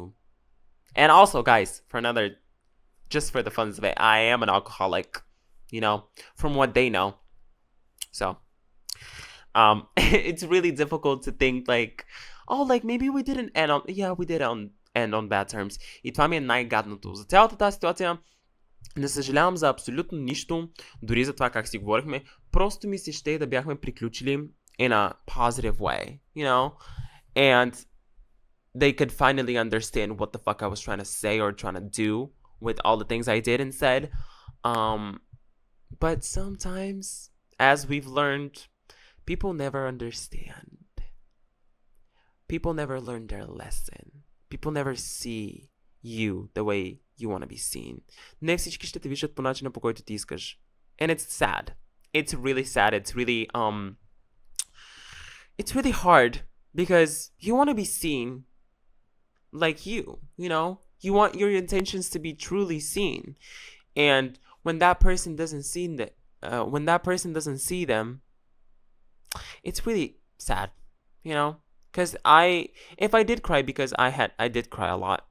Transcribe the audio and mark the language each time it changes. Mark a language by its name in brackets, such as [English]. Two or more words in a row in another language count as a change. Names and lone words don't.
[English] And also, guys, just for the fun of it, I am an alcoholic, from what they know. So, it's really difficult to think like, oh, like maybe we didn't end on, yeah, we did end on bad terms. [Bulgarian] И това ми е най-гадното. За цялата тази ситуация не съжалявам за абсолютно нищо, дори за това как си говорихме. Просто ми се ще да бяхме приключили [English] in a positive way, And they could finally understand what the fuck I was trying to say or trying to do with all the things I did and said. But sometimes, as we've learned, people never understand. People never learn their lesson. People never see you the way you want to be seen. [Bulgarian] Не всички ще те виждат по начина, по който ти искаш. [English] And it's sad. It's really sad. It's really hard because you want to be seen like you You want your intentions to be truly seen. And when that person doesn't see them, it's really sad, Because if I did cry, because I did cry a lot.